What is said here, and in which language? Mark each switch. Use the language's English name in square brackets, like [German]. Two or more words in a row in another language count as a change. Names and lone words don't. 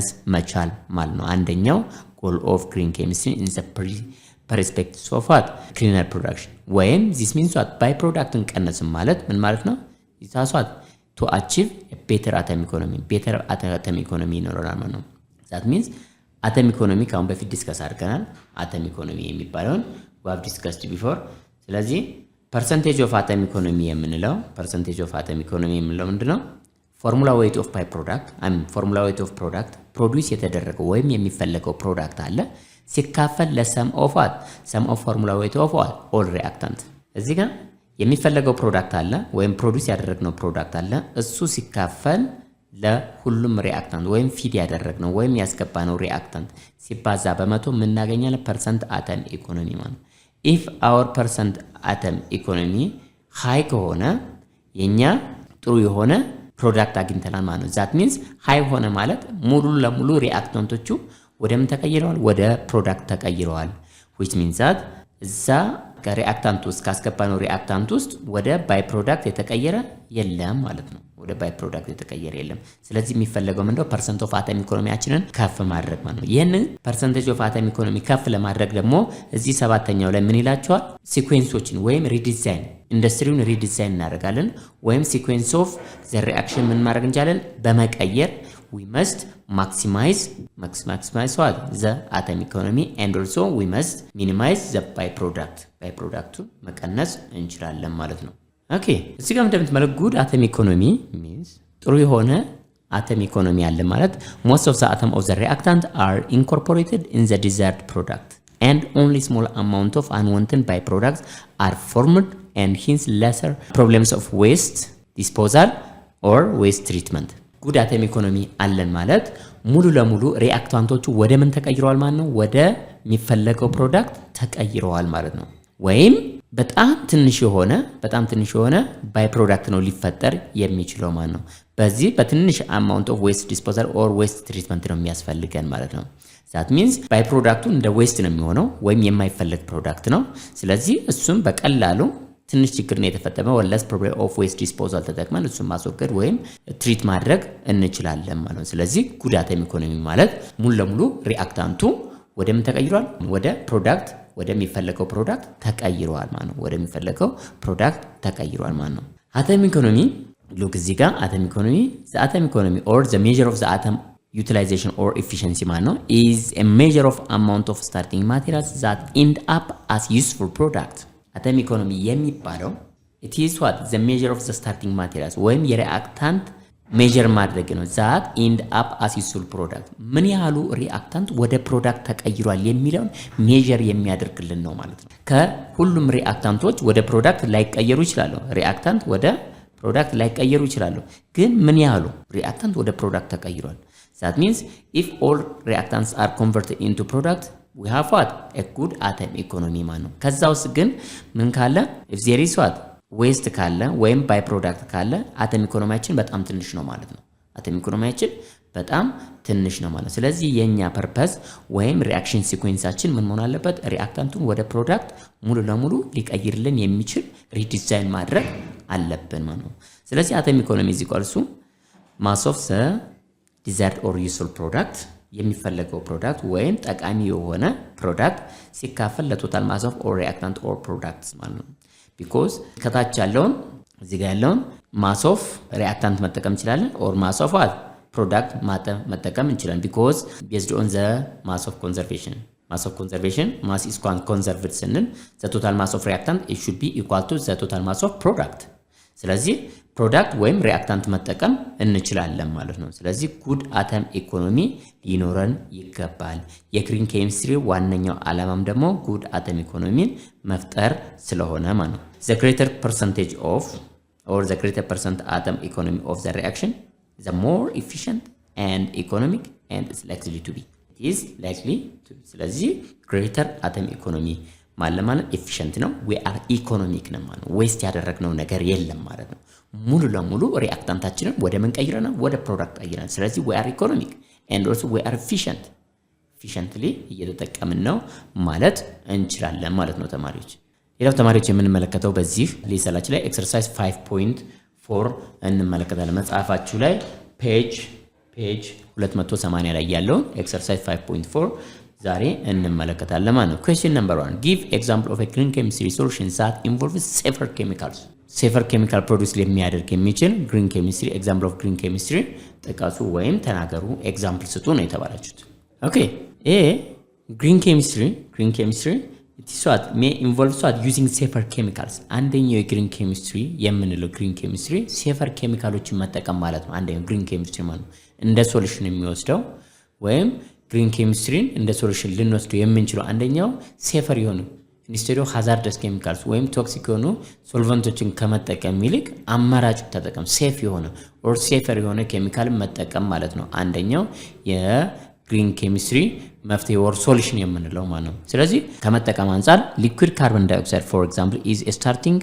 [Amharic] መቻል ማለት ነው። አንደኛው [English] goal of green chemistry in the perspective of what cleaner production ወይም this means what byproductን [Amharic] ቀነስም ማለት ምን ማለት ነው ይታሷት [English] to achieve a better atom economy [Amharic] ይኖረናል ማለት ነው። [English] that means atom economy [Amharic] ካሁን በፊት ዲስከስ አድርገናል። [English] atom economy የሚባለውን we have discussed before። ስለዚህ percentage of atom economy [Amharic] የምንለው ምንድነው? [English] formula weight of byproduct formula weight of product produce [Amharic] የተደረገው ወይም የሚፈለገው ፕሮዳክት አለ ሲካፈል [English] ለsum of formula weight of all reactant [Amharic] እዚህ ጋር የሚፈለገው ፕሮዳክት አለ ወይም ፕሮዲዩስ ያደረግነው ፕሮዳክት አለ እሱ ሲካፈል ለሁሉም ሪአክታንት ወይም ፊድ ያደረግነው ወይም ያስገባነው ሪአክታንት ሲባዛ በመቶ ምን እናገኛለን [English] percent atom economy [Amharic] ማለት [English] if our percent atom economy [Amharic] high ከሆነ የኛ ጥሩ የሆነ ፕሮዳክት አግኝተናል ማለት ነው። [English] that means [Amharic] high ሆነ ማለት ሙሉ ለሙሉ ሪአክታንቶቹ ወደ ምን ተቀይረዋል ወደ ፕሮዳክት ተቀይረዋል [English] which means that [Amharic] እዛ ከሪአክታንት ውስጥ ካስገባነው ሪአክታንት ውስጥ ወደ ባይ ፕሮዳክት የተቀየረ የለም ማለት ነው። ወደ ባይ ፕሮዳክት የተቀየረ የለም። ስለዚህ የሚፈለገው ምንድነው [English] percent of atom economyያችንን [Amharic] ከፍ ማድረግ ማለት ነው። ይሄንን [English] percentage of atom economy [Amharic] ከፍ ለማድረግ ደግሞ እዚህ ሰባተኛው ላይ ምን ይላችኋል? ሲኩዌንሶችን ወይም ሪዲዛይን ኢንዱስትሪውን ሪዲዛይን እናደርጋለን ወይም [English] sequence of the reaction [Amharic] ምን ማድረግ እንችላለን በመቀየር [English] we must maximize what the atom economy and also we must minimize the byproduct [Amharic] መቀነስ እንችላለን ማለት ነው። ኦኬ እዚህ ጋር እንደምትመለከቱት [English] good atom economy means [Amharic] ጥሩ የሆነ atom [English] economy [Amharic] አለ ማለት [English] most of the atom of the reactant are incorporated in the desired product and only small amount of unwanted byproducts are formed and hence lesser problems of waste disposal or waste treatment good atom economy አለን [Amharic] ማለት ሙሉ ለሙሉ ሪአክታንቶቹ ወደ ምን ተቀይረዋል ማለት ነው ወደ የሚፈለገው ፕሮዳክት ተቀይረዋል ማለት ነው። ወይም በጣም ትንሽ የሆነ ባይ ፕሮዳክት ነው ሊፈጠር የሚችለው ማለት ነው። በዚህ በትንሽ [English] amount of waste disposal or waste treatment [Amharic] ነው የሚያስፈልገን ማለት ነው። [English] that means [Amharic] ባይ ፕሮዳክቱ እንደ waste ነው የሚሆነው ወይም የማይፈልግ ፕሮዳክት ነው። ስለዚህ እሱም በቀላሉ ትንሽ ችግር ነው የተፈጠመው [English] less problem of waste disposal [Amharic] ተጠቅመን እሱን ማስወገድ ወይም ትሪት ማድረግ እንችላለን ማለት ነው። ስለዚህ [English] good atom economy [Amharic] ማለት ሙሉ ለሙሉ ሪአክታንቱ ወደ ምን ተቀይሯል ወደ ፕሮዳክት ወደሚፈለገው ፕሮዳክት ተቀይሯል ማለት ነው። ወደሚፈለገው ፕሮዳክት ተቀይሯል ማለት ነው። [English] atom economy look [Amharic] እዚህ ጋር [English] atom economy the atom economy or the measure of the atom utilization or efficiency [Amharic] ማለት ነው [English] is a measure of amount of starting materials that end up as useful product atom economy የሚባለው it is what the measure of the starting materials [Amharic] ወይም የሪአክታንት ሜጀር ማድረግ ነው [English] that end up as useful product [Amharic] ምን ያህሉ ሪአክታንት ወደ ፕሮዳክት ተቀይሯል የሚለውን ሜጀር የሚያደርግልን ነው ማለት ነው። ከሁሉም ሪአክታንቶች ወደ ፕሮዳክት ላይቀየሩ ይችላሉ ሪአክታንት ወደ ፕሮዳክት ላይቀየሩ ይችላሉ ግን ምን ያህሉ ሪአክታንት ወደ ፕሮዳክት ተቀይሯል [English] that means if all reactants are converted into product we have what a good atom economy [Amharic] ማለት ነው። ከዛውስ ግን ምን ካለ [English] if there is what [Amharic] ዌስት ካለ ወይም ባይ ፕሮዳክት ካለ አተም ኢኮኖሚያችን በጣም ትንሽ ነው ማለት ነው። አተም ኢኮኖሚያችን በጣም ትንሽ ነው ማለት። ስለዚህ የኛ ፐርፐስ ወይም ሪአክሽን ሲኩዌንሳችን ምን መሆን አለበት? ሪአክታንቱን ወደ ፕሮዳክት ሙሉ ለሙሉ ሊቀይርልን የሚችል ሪዲዛይን ማድረግ አለብን ማለት ነው። ስለዚህ አተም ኢኮኖሚ [English] is equal to mass of the desired or useful product [Amharic] የሚፈለገው ፕሮዳክት ወይም ጠቃሚ የሆነ ፕሮዳክት ሲካፈል ለቶታል [English] mass of or reactant or products [Amharic] ማለት ነው። ቢኮዝ ከታች ያለውን እዚህ ጋር ያለውን [English] mass of reactant [Amharic] መጠቀም እንችላለን [English] or mass of product [Amharic] መጠቀም እንችላለን። [English] because based on the mass of conservation mass is conserved ስንል the total mass of reactant it should be equal to the total mass of product። [Amharic] ስለዚህ ፕሮዳክት ወይም ሪአክታንት መጠቀም እንችላለን ማለት ነው። ስለዚህ ጉድ አተም ኢኮኖሚ ሊኖረን ይገባል። የግሪን ኬሚስትሪ ዋነኛው ዓላማም ደግሞ ጉድ አተም ኢኮኖሚን መፍጠር ስለሆነ ማለት ነው። [English] the greater percentage of or the greater percent atom economy of the reaction the more efficient and economic and is likely to be [Amharic] ስለዚህ [English] greater atom economy [Amharic] ማለት ኤፊሽንት ነው። [English] we are economic [Amharic] ነው ማለት ነው። ዌስት ያደረግነው ነገር የለም ማለት ነው። ሙሉ ለሙሉ ሪአክታንታችንን ወደ ምን ቀይረናል? ወደ ፕሮዳክት ቀይረናል። ስለዚህ [English] we are economic and also we are efficiently [Amharic] እየተጠቀምን ነው ማለት እንችላለን ማለት ነው ተማሪዎች። ሌላው ተማሪዎች የምንመለከተው በዚህ ሌሰናችን ላይ ኤክሰርሳይዝ 5.4 እንመለከታለን። መጽሐፋችሁ ላይ ፔጅ 280 ላይ ያለውን ኤክሰርሳይዝ 5.4 ዛሬ እንመለከታለን ማለት ነው። [English] question number 1 give example of a green chemistry solution that involves safer chemicals safer chemical produce [Amharic] የሚያደርግ የሚችል [English] green chemistry example of green chemistry ጥቀሱ [Amharic] ወይም ተናገሩ ኤግዛምፕል ስጡ ነው የተባላችሁት። ኦኬ [English] green chemistry it is what may involve what using safer chemicals [Amharic] አንደኛው የግሪን ኬሚስትሪ የምንለው ግሪን ኬሚስትሪ safer ኬሚካሎችን መጠቀም ማለት ነው። አንደኛው ግሪን ኬሚስትሪ ማለት ነው እንደ ሶሉሽን የሚወስደው ወይም ግሪን ኬሚስትሪን እንደ ሶሉሽን ልንወስደው የምንችለው አንደኛው ሴፈር የሆኑ [English] instead of hazardous [Amharic] ኬሚካልስ ወይም ቶክሲክ የሆኑ ሶልቨንቶችን ከመጠቀም ይልቅ አማራጭ ተጠቀም ሴፍ የሆነ ኦር ሴፈር የሆነ ኬሚካል መጠቀም ማለት ነው። አንደኛው የግሪን ኬሚስትሪ መፍትሄ ኦር ሶሉሽን የምንለው ማለት ነው። ስለዚህ ከመጠቀም አንፃር [English] liquid carbon dioxide for example is starting